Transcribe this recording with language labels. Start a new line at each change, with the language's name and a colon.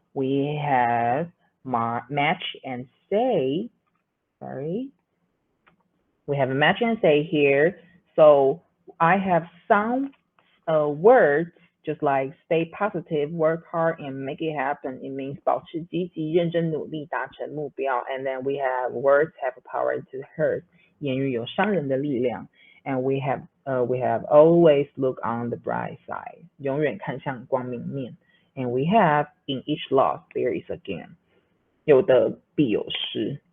English: We have match and say. Sorry. We have a match and say here. So I have some words just like stay positive, work hard, and make it happen.
Chinese: It means 保持积极、认真努力，达成目标.
English: And then we have words have power to hurt.
Chinese: 言语有伤人的力量.
English: And we have always look on the bright side.
Chinese: 永远看向光明面.
English: And we have in each loss there is a gain.
Chinese: 有得必有失.